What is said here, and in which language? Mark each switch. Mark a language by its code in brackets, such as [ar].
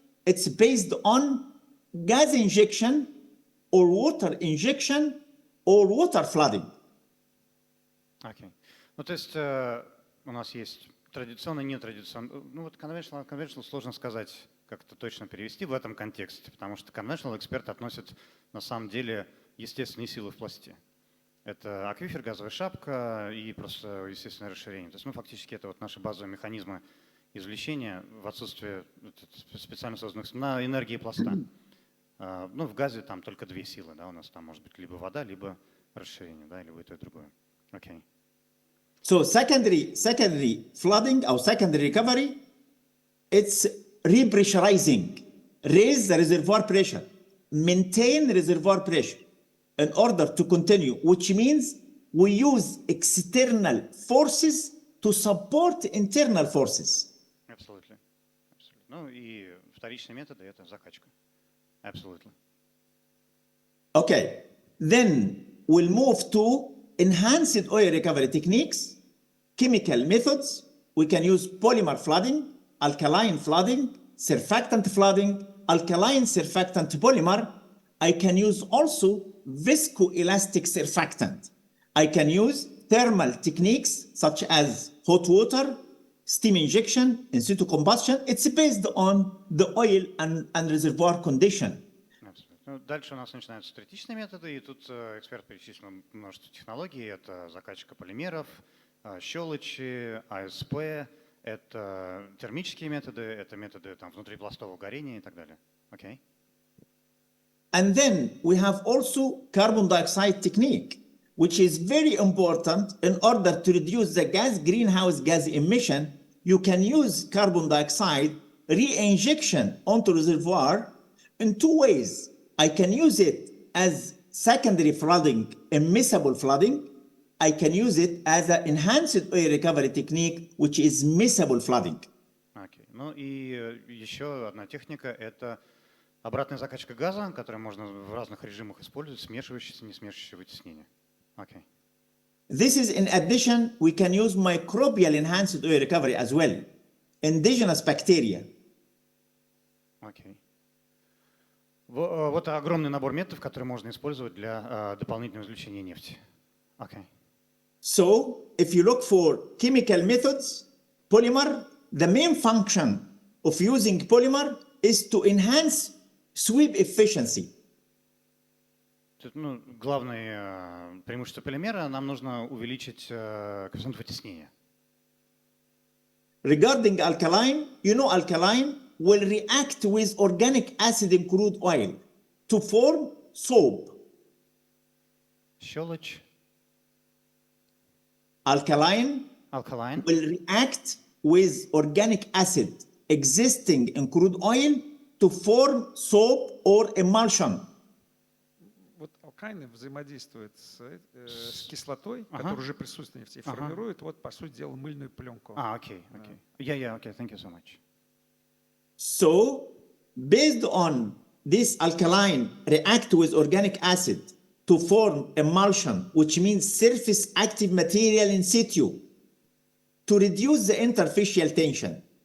[en] It's based on gas injection or water injection or water flooding. [ru] Окей. Ну, то есть у нас есть традиционно, нетрадиционно. Ну, вот conventional сложно сказать, как это точно перевести в этом контексте, потому что conventional эксперт относит на самом деле естественные силы в пласте. Это аквифер, газовая шапка и просто естественное расширение. То есть, ну, фактически это вот наши базовые механизмы извлечения в отсутствие специально созданных на энергии пласта. Ну, в газе там только две силы, да, у нас там может быть либо вода, либо расширение, да, либо и то, и другое. Окей. [en] So secondary flooding or secondary recovery, it's repressurizing, raise the reservoir pressure, maintain reservoir pressure in order to continue, which means we use external forces to support internal forces. Absolutely. [ru] Ну и вторичные методы — это закачка. [en] Absolutely. Okay, then we'll move to enhanced oil recovery techniques, chemical methods. We can use polymer flooding, alkaline flooding, surfactant flooding, alkaline surfactant polymer. I can use also viscoelastic surfactant. I can use thermal techniques such as hot water, steam injection, in situ combustion. It's based on the oil and reservoir condition. [ru] Ну, дальше у нас начинаются третичные методы, и тут эксперт перечислил множество технологий. Это закачка полимеров, щелочи, АСП, это термические методы, это методы там, внутрипластового горения и так далее. [en] Okay. And then we have also carbon dioxide technique, which is very important in order to reduce the greenhouse gas emission. You can use carbon dioxide re-injection onto reservoir in two ways. I can use it as secondary flooding, immiscible flooding. I can use it as an enhanced oil recovery technique, which is miscible flooding. Okay. [ru] Ну и еще одна техника — это обратная закачка газа, которую можно в разных режимах использовать, смешивающееся, не смешивающее вытеснение. [en] Okay. This is in addition, we can use microbial enhanced oil recovery as well, indigenous bacteria. Okay. [ru] Вот огромный набор методов, которые можно использовать для дополнительного извлечения нефти. [en] Okay. So, if you look for chemical methods, polymer, the main function of using polymer is to enhance sweep efficiency. [ru] Ну, главное преимущество полимера — нам нужно увеличить коэффициент вытеснения. [en] Regarding alkaline, you know alkaline will react with organic acid in crude oil to form soap. [ru] Щелочь. [en] Alkaline will react with organic acid existing in crude oil to form soap or emulsion. [ru] Вот алкайны взаимодействуют с кислотой, которая уже присутствует в нефти, и формирует, вот, по сути дела, мыльную пленку. [en] Okay. Yeah, okay, thank you so much. So, based on this alkaline react with organic acid to form emulsion, which means surface active material in situ, to reduce the interfacial tension.